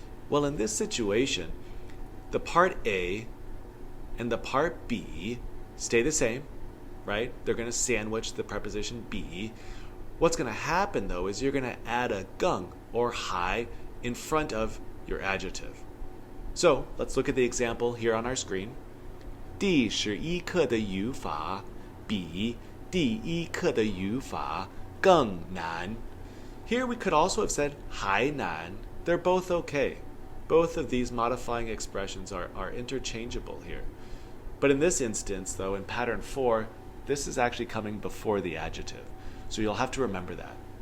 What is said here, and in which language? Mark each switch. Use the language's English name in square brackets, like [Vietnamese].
[English] Well, in this situation, the part A and the part B stay the same, right? They're going to sandwich the preposition be. What's going to happen, though, is you're going to add a gung, or hai, in front of your adjective. So, let's look at the example here on our screen. [Chinese] 第11课的语法比第一课的语法更难. [English] Here we could also have said 还难. They're both okay. Both of these modifying expressions are interchangeable here. But in this instance, though, in pattern 4, this is actually coming before the adjective. So you'll have to remember that.